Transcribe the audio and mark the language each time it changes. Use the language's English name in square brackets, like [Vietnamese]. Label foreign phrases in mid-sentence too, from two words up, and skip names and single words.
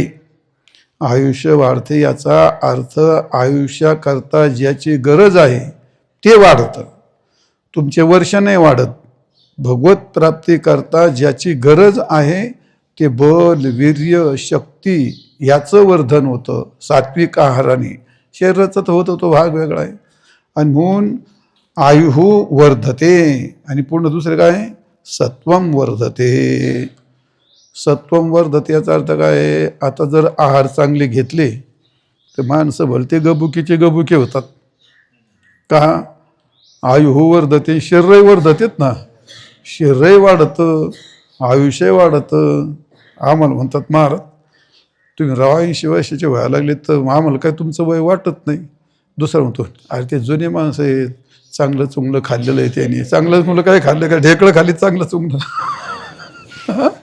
[Marathi] आयुष्य वाढते याचा अर्थ आयुष्याकरता ज्याची गरज आहे ते वाढतं. तुमचे वर्ष नाही वाढत. भगवत प्राप्तीकरता ज्याची गरज आहे ते बल, वीर्य, शक्ती याचं वर्धन होतं सात्विक आहाराने. शरीराचा तर होतो तो भाग वेगळा आहे. आणि म्हणून [Sanskrit] आयुः वर्धते. [Marathi] आणि पूर्ण दुसरे काय? [Sanskrit] सत्वम वर्धते. सत्वम वर्धते [Marathi] याचा अर्थ काय? आता जर आहार चांगले घेतले तर माणसं भलते गबुकीचे गबुके होतात का? [Sanskrit] आयुः वर्धते, [Marathi] शरीरही वर्धतेत ना, शरीरही वाढतं, आयुष्य वाढतं. आम्हाला म्हणतात महाराज तुम्ही 80 वर्षाचे व्हायला लागले तर आम्हाला काय तुमचं वय वाटत नाही. दुसरं म्हणतो अरे ते जुने माणसं आहेत, चांगलं चुंगलं खाल्लेलं आहे त्यांनी. चांगलं चुंगलं काय खाल्लं? काय ढेकळं खाली चांगलं चुंगलं?